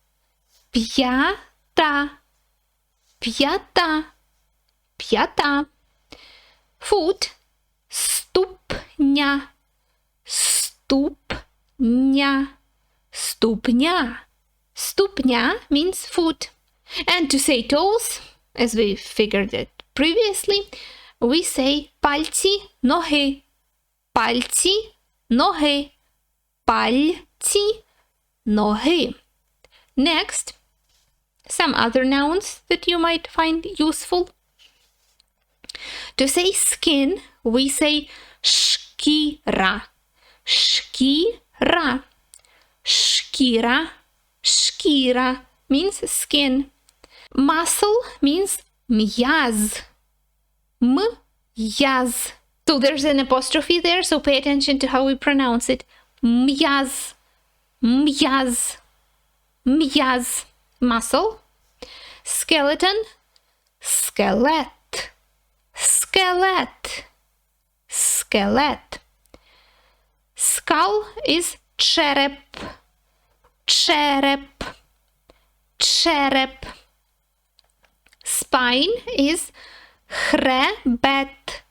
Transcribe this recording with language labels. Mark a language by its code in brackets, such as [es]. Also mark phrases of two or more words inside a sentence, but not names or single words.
[uk] П'ята. П'ята. П'ята. Foot, ступня. Ступня. Ступня. [en] Ступня means foot. And to say toes, as we figured it previously, we say [uk] пальці ноги. Пальці ноги. Пальці ноги. [en] Next, some other nouns that you might find useful. To say skin, we say шкіра. [uk] Шкіра. Шкіра. [en] Шкіра means skin. Muscle means м'яз. [uk] М'яз. [en] So there's an apostrophe there, so pay attention to how we pronounce it. [uk] М'яз. М'яз. М'яз. [en] Muscle. Skeleton. [uk] Skelet. Skelet. Skelet. [en] Skull is череп. [uk] Череп. Череп. [en] Spine is хребет.